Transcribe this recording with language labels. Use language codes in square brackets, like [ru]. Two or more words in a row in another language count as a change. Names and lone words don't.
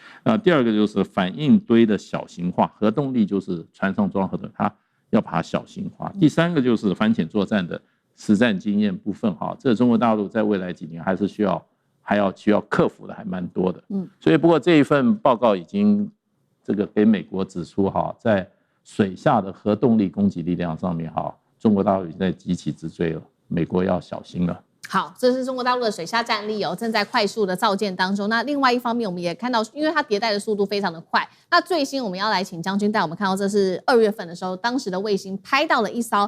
[zh] 第二個就是反應堆的小型化，核動力就是船上裝核動力，它要把它小型化。第三個就是反潛作戰的實戰經驗部分哈，這中國大陸在未來幾年還是需要克服的還蠻多的。所以不過這一份報告已經這個給美國指出哈，在水下的核動力攻擊力量上面哈，中國大陸已經在急起直追了，美國要小心了。好，這是中國大陸的水下戰力正在快速的造艦當中。那另外一方面，我們也看到，因為它迭代的速度非常的快。那最新我們要來請將軍帶我們看到，這是2月份的時候，當時的衛星拍到了一艘。